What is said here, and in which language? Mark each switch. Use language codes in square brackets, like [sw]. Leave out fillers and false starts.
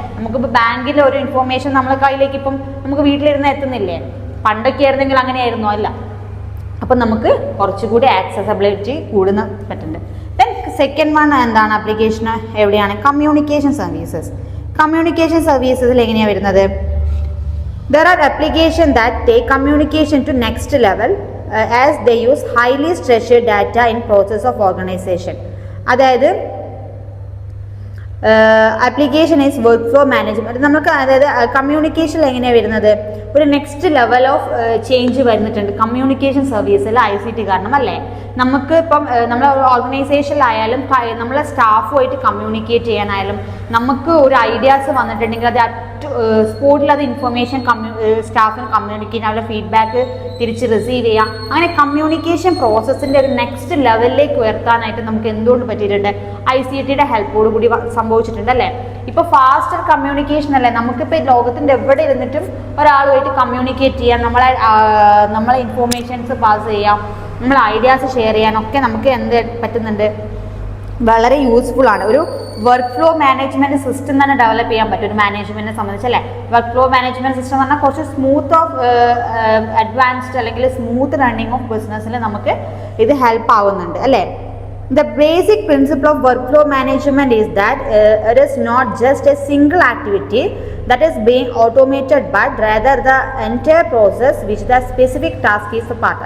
[ml] നമുക്കിപ്പോൾ ബാങ്കിലെ ഒരു ഇൻഫോർമേഷൻ നമ്മളെ കയ്യിലേക്ക് ഇപ്പം നമുക്ക് വീട്ടിലിരുന്ന് എത്തുന്നില്ലേ? പണ്ടൊക്കെ ആയിരുന്നെങ്കിൽ അങ്ങനെയായിരുന്നോ? അല്ല, അപ്പം നമുക്ക് കുറച്ചുകൂടി ആക്സസബിലിറ്റി കൂടുന്ന പറ്റുന്നുണ്ട്. ദെൻ സെക്കൻഡ് വൺ എന്താണ് ആപ്ലിക്കേഷൻ എവിടെയാണ്? Communication services. കമ്മ്യൂണിക്കേഷൻ സർവീസസിൽ എങ്ങനെയാണ് വരുന്നത്? [en] There are applications that take communication to next level as they use highly structured data in process of organization. അതായത് application is work flow management. [ml] നമുക്ക് അതായത് കമ്മ്യൂണിക്കേഷനിൽ എങ്ങനെയാണ് വരുന്നത്? ഒരു next level of change വരുന്നിട്ടുണ്ട് communication സർവീസിൽ ICT കാരണം അല്ലേ. നമുക്ക് ഇപ്പം നമ്മളെ ഓർഗനൈസേഷനിലായാലും നമ്മളെ സ്റ്റാഫുമായിട്ട് കമ്മ്യൂണിക്കേറ്റ് ചെയ്യാനായാലും നമുക്ക് ഒരു ഐഡിയാസ് വന്നിട്ടുണ്ടെങ്കിൽ അത് സ്പോട്ടിൽ അത് ഇൻഫർമേഷൻ സ്റ്റാഫിന് കമ്മ്യൂണിക്കേറ്റ് അവരുടെ ഫീഡ്ബാക്ക് തിരിച്ച് റിസീവ് ചെയ്യാം. അങ്ങനെ കമ്മ്യൂണിക്കേഷൻ പ്രോസസ്സിൻ്റെ ഒരു നെക്സ്റ്റ് ലെവലിലേക്ക് ഉയർത്താനായിട്ട് നമുക്ക് എന്തുകൊണ്ട് പറ്റിയിട്ടുണ്ട്? ICTയുടെ ഹെൽപ്പോട് കൂടി സംഭവിച്ചിട്ടുണ്ട് അല്ലേ. ഇപ്പോൾ ഫാസ്റ്റർ കമ്മ്യൂണിക്കേഷൻ അല്ലേ, നമുക്കിപ്പോൾ ലോകത്തിൻ്റെ എവിടെ ഇരുന്നിട്ടും ഒരാളുമായിട്ട് കമ്മ്യൂണിക്കേറ്റ് ചെയ്യാം, നമ്മളെ ഇൻഫോർമേഷൻസ് പാസ് ചെയ്യാം, നമ്മളെ ഐഡിയാസ് ഷെയർ ചെയ്യാനൊക്കെ നമുക്ക് എന്ത് പറ്റുന്നുണ്ട്? വളരെ യൂസ്ഫുൾ ആണ്. ഒരു വർക്ക് ഫ്ലോ മാനേജ്മെൻറ്റ് സിസ്റ്റം തന്നെ ഡെവലപ്പ് ചെയ്യാൻ പറ്റും ഒരു മാനേജ്മെൻറ്റിനെ സംബന്ധിച്ചല്ലേ. വർക്ക് ഫ്ലോ മാനേജ്മെൻറ്റ് സിസ്റ്റം എന്ന് പറഞ്ഞാൽ കുറച്ച് സ്മൂത്ത് ഓഫ് അഡ്വാൻസ്ഡ് അല്ലെങ്കിൽ സ്മൂത്ത് റണ്ണിങ് ഓഫ് ബിസിനസ്സിൽ നമുക്ക് ഇത് ഹെൽപ്പ് ആവുന്നുണ്ട് അല്ലേ. [en] The basic principle of workflow management is that it is not just a single activity that is being automated, but rather the entire process which the specific task is a part.